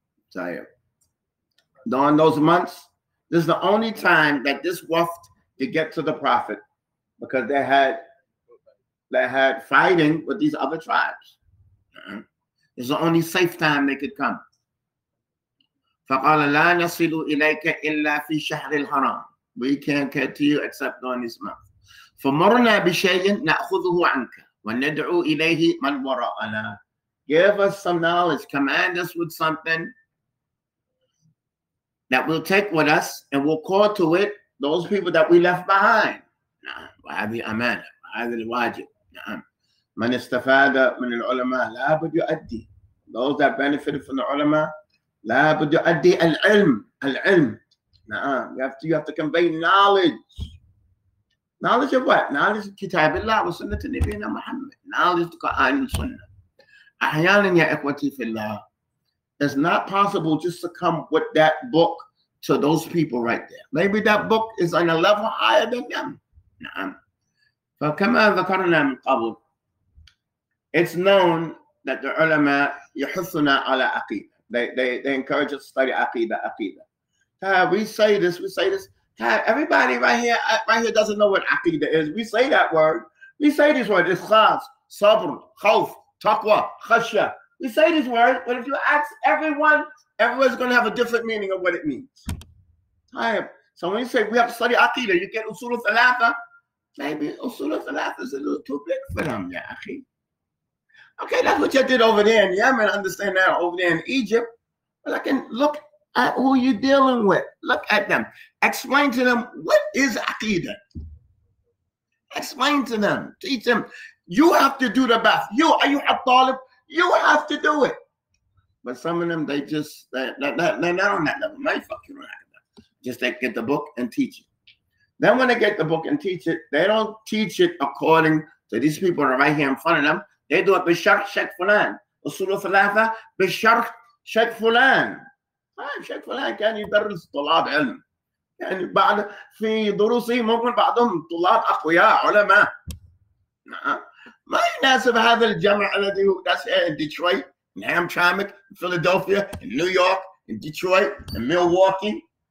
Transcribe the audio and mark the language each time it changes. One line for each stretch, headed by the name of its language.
English: So, during those months, this is the only time that this waft could get to the Prophet, because they had fighting with these other tribes. It's the only safe time they could come.
Arabic: فقال لا نصل إليك إلا في شهر الحرام.
English: We can't get to you except during this month.
Arabic: فمرنا بشيء نأخذه عنك وندعو إليه من وراءنا.
English: Give us some knowledge, command us with something that we'll take with us, and we'll call to it those people that we left behind.
Arabic: وهذه أمانة، وهذا الواجب. من استفاد من العلماء لا بد يؤدي.
English: Those that benefited from the ulama
Arabic: لا بد يؤدي العلم.
English: You have to convey knowledge. Knowledge of what? Knowledge of
Arabic: كتاب الله وسنة نبينا محمد.
English: Knowledge of Quran and Sunnah.
Arabic: أحيانا يا إخوتي في الله,
English: it's not possible just to come with that book to those people right there. Maybe that book is on a level higher than them.
Arabic: فكما ذكرنا من قبل,
English: it's known that the ulama
Arabic: يحثنا على عقيدة.
English: They encourage us to study عقيدة. We say this. Everybody right here doesn't know what عقيدة is. We say that word. We say this word. إخلاص, صبر, خوف, taqwa, khashya. We say this word, but if you ask everyone's going to have a different meaning of what it means. So when you say we have to study عقيدة, you get usul al-thalatha. Maybe usul al-thalatha is a little too big for them, ya akhi. Okay, that's what you did over there in Yemen. I understand that over there in Egypt. But I can look at who you're dealing with. Look at them. Explain to them, what is Aqidah? Explain to them. Teach them. You have to do the best. Are you a talib? You have to do it. But some of them, they're not on that level. Just they get the book and teach it. Then when they get the book and teach it, they don't teach it according to these people that are right here in front of them. They do it
Arabic: بشرح شيخ فلان. أصول ثلاثة بشرح شيخ فلان. شيخ فلان كان يدرس طلاب علم. يعني بعد في دروسه ممكن بعضهم طلاب أقوياء علماء. ما يناسب هذا الجمع الذي هو in Detroit, in Hamtramck, in Philadelphia, in New York, in Detroit, in Milwaukee.